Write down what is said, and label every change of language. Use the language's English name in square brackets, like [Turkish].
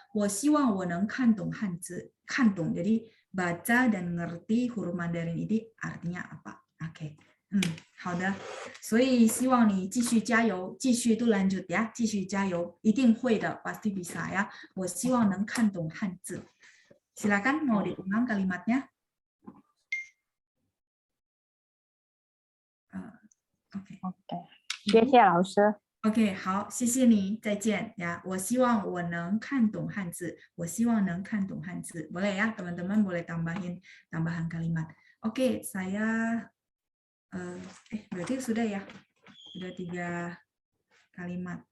[Chinese] 我希望我能看懂汉字，看懂 [Indonesian] jadi baca dan ngerti huruf Mandarin ini artinya apa. [Chinese] Oke. 好的。所以希望你继续加油，继续都 [Indonesian] lanjut ya， [Chinese] 继续加油，一定会的， [Indonesian] pasti bisa ya。 [Chinese] 我希望能看懂汉字。 [Indonesian] Silakan mau diulang kalimatnya. OK， [Chinese] 谢谢老师。 OK， 好，谢谢你，再见ya。我希望我能看懂汉字，我希望能看懂汉字。 [Indonesian] Boleh ya, teman-teman boleh tambahan kalimat. Oke, saya berarti sudah ya, sudah 3 kalimat.